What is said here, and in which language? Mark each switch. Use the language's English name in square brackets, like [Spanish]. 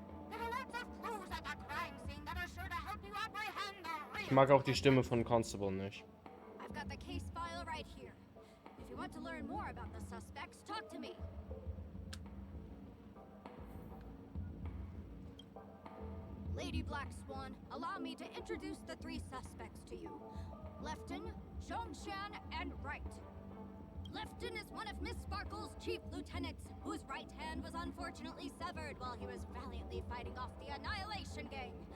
[English] There are lots of clues at the crime scene that are sure to help you apprehend the real [German] Ich mag auch die Stimme von Constable nicht. [English] I've got the case file right here. If you want to learn more about the suspects, talk to me. Lady Black Swan, allow me to introduce the three suspects to you. Lefton, Zhongshan, and Wright. Lefton is one of Miss Sparkle's chief lieutenants, whose right hand was unfortunately severed while he was valiantly fighting off the Annihilation Gang.